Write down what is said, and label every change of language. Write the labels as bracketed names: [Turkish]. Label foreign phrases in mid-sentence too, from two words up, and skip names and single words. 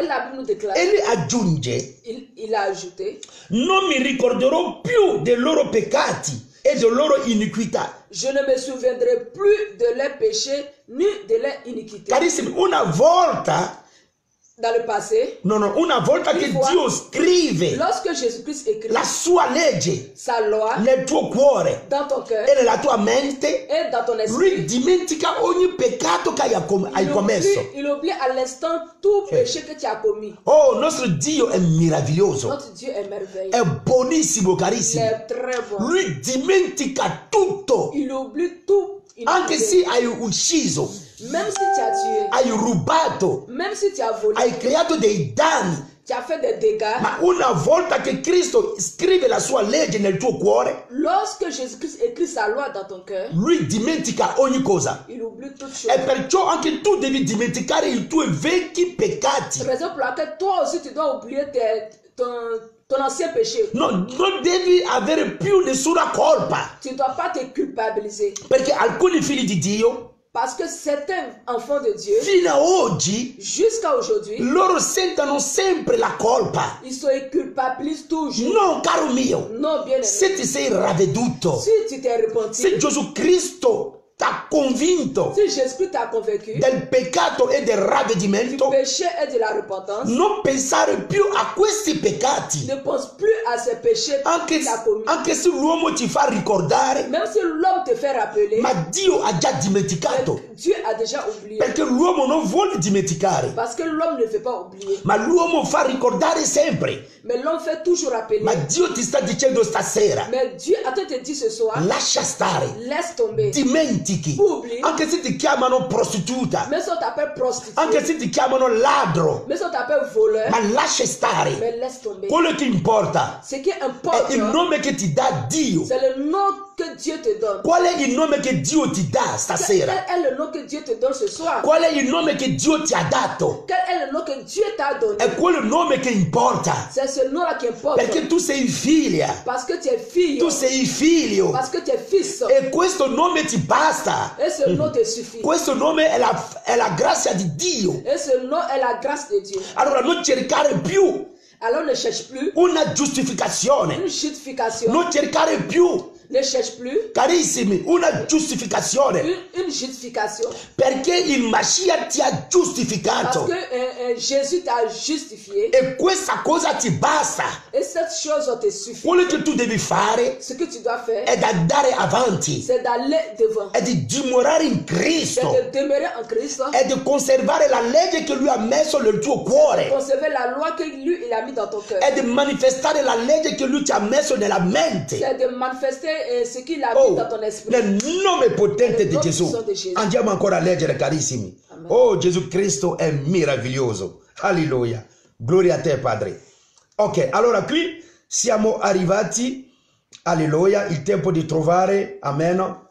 [French] Et la Bible nous déclare, [Italian] e lui aggiunge, [French] il a ajouté, [Italian] non mi ricorderò più dei loro peccati e delle loro iniquità. [French] je ne me souviendrai plus de leurs péchés ni de leurs iniquités. [Italian] Carissimi, una volta [French] Dans le passé, [Italian] No, no, una volta che Dio scrive [French] lorsque Jésus-Christ écrit [Italian] la sua legge [French] sa loi [Italian] nel tuo cuore [French] dans ton cœur [Italian] e nella tua mente, [French] et dans ton lui esprit, [Italian] dimentica ogni peccato che hai commesso. [French] il oublie à l'instant tout péché que tu as commis. [Italian] Oh, nostro Dio è meraviglioso, [French] Notre Dieu est merveilleux. [Italian] è buonissimo, [French] Il [Italian] carissimo. [French] est très bon. [Italian] Lui dimentica tutto, [French] Il oublie tout. [Italian] anche se hai ucciso, [French] Même si tu as tué, [Italian] hai rubato, [French] même si tu as volé, [Italian] hai creato dei danni. [French] tu as fait des dégâts. [Italian] Ma una volta che Cristo scrive la sua legge nel tuo cuore, [French] Lorsque Jésus-Christ écrit sa loi dans ton cœur, [Italian] lui dimentica ogni cosa. [French] il oublie toutes [Italian] E [French] choses. [Italian] perciò anche tu devi dimenticare i tuoi vecchi peccati. [French] Raison pour laquelle toi aussi tu dois oublier ton ancien péché. [Italian] Non devi avere più nessuna colpa. [French] Tu ne dois pas te culpabiliser. [Italian] Perché alcuni figli di Dio, [French] Parce que certains enfants de Dieu, [Italian] fino a oggi, [French] jusqu'à aujourd'hui, [Italian] loro sentono sempre la colpa. [French] ils se culpabilisent toujours. [Italian] No, caro mio, [French] Non, bien aimé. [Italian] se ti sei ravveduto, [French] Si tu t'es repenti, [Italian] se Gesù Cristo t'ha convinto [French] si Jésus-Christ t'a convaincu [Italian] del peccato e del [French] du [Italian] ravvedimento, [French] péché et de la repentance, [Italian] non pensare più a questi peccati. [French] ne pense plus à ces péchés [Italian] Anche, [French] qu'il a commis. [Italian] anche se l'uomo ti fa ricordare, [French] Même si l'homme te fait rappeler, [Italian] ma Dio ha già dimenticato. [French] Dieu a déjà oublié. [Italian] Perché l'uomo non vuole dimenticare, [French] Parce que l'homme ne fait pas oublier. [Italian] ma l'uomo fa ricordare sempre. [French] Mais l'homme fait toujours rappeler. [Italian] Ma Dio ti sta dicendo stasera, [French] Mais Dieu attend te dire ce soir, [Italian] lascia stare, [French] laisse tomber. [Italian] dimentichi. [French] Oublie. [Italian] Anche se ti chiamano prostituta, [French] Même si on t'appelle prostituée, [Italian] anche se ti chiamano ladro, [French] même si on t'appelle voleur, [Italian] ma lascia stare. [French] mais laisse tomber. [Italian] Quello che importa [French] Ce qui [Italian] è [French] importe, [Italian] il nome che ti dà Dio. [French] c'est le nom que Dieu te donne. [Italian] Qual è il nome che Dio ti dà [French] Quel [Italian] stasera? [French] est le nom que Dieu te donne ce soir? [Italian] Qual è il nome che Dio ti ha dato? [French] Quel est le nom que Dieu t'a donné? [Italian] È quel nome che importa. [French] C'est ce nom-là qui importe. [Italian] Perché tu sei figlia, [French] Parce que tu es fille. [Italian] tu sei figlio. [French] Parce que tu es fils. [Italian] E questo nome ti basta. [French] Et ce nom te suffit. [Italian] Questo nome è la grazia di Dio. [French] Et ce nom est la grâce de Dieu. [Italian] Allora non cercare più [French] Alors ne cherche plus [Italian] una giustificazione. [French] une justification. [Italian] Non cercare più, [French] Ne cherche plus [Italian] carissimi, una giustificazione. [French] une justification. [Italian] Perché il Mashiach ti ha [French] Parce [Italian] giustificato. [French] que Jésus t'a justifié. [Italian] E questa cosa ti basta. [French] Et cette chose te suffit. [Italian] Quello che tu devi fare [French] Ce que tu dois faire, [Italian] è da andare avanti, [French] c'est d'aller devant. [Italian] è di dimorare in [French] C'est [Italian] Cristo, [French] de demeurer en Christ. [Italian] è di conservare la legge che Lui ha messo nel tuo cuore, [French] Conserver la loi que lui il a mis dans ton cœur. [Italian] è di manifestare la legge che Lui ti ha messo nella mente. [French] C'est de manifester ce qu'il a Oh, mis dans ton esprit. [Italian] nel nome potente Nel di nome Gesù. [French] puissant [Italian] di Gesù. Andiamo ancora a leggere, carissimi. Amen. Oh, Gesù Cristo è meraviglioso. Alleluia. Gloria a te, Padre. Ok, allora qui siamo arrivati. Alleluia. Il tempo di trovare. Amen.